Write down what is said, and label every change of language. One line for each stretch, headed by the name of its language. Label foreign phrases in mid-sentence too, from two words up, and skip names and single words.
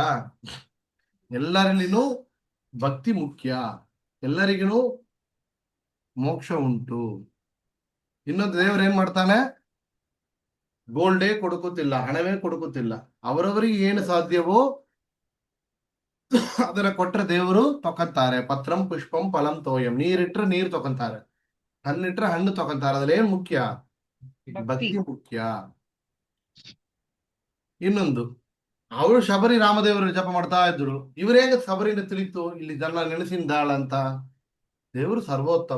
Kannada: ಎಲ್ಲರಲ್ಲಿನೂ ಭಕ್ತಿ ಮುಖ್ಯ, ಎಲ್ಲರಿಗೂ ಮೋಕ್ಷ ಉಂಟು. ಇನ್ನೊಂದು, ದೇವರು ಏನ್ ಮಾಡ್ತಾನೆ? ಗೋಲ್ಡೇ ಕೊಡುಕುತ್ತಿಲ್ಲ, ಹಣವೇ ಕೊಡುಕುತ್ತಿಲ್ಲ. ಅವರವರಿಗೆ ಏನು ಸಾಧ್ಯವೋ ಅದನ್ನ ಕೊಟ್ರೆ ದೇವರು ತಕೊಂತಾರೆ.
Sanskrit: ಪತ್ರಂ ಪುಷ್ಪಂ ಫಲಂ ತೋಯಂ.
Kannada: ನೀರಿಟ್ರೆ ನೀರು ತಕೊಂತಾರೆ, ಹಣ್ಣಿಟ್ರೆ ಹಣ್ಣು ತಕೊಂತಾರೆ. ಅದ್ರಲ್ಲಿ ಏನ್ ಮುಖ್ಯ? ಭಕ್ತಿ ಮುಖ್ಯ. ಇನ್ನೊಂದು, ಅವಳು ಶಬರಿ ರಾಮದೇವರು ಜಪ ಮಾಡ್ತಾ ಇದ್ರು. ಇವರೇಗ ಶಬರಿನ ತಿಳಿತು ಇಲ್ಲಿ ಜನ ನೆನೆಸಿಂದಾಳ ಅಂತ? ದೇವರು ಸರ್ವೋತ್ತಮ.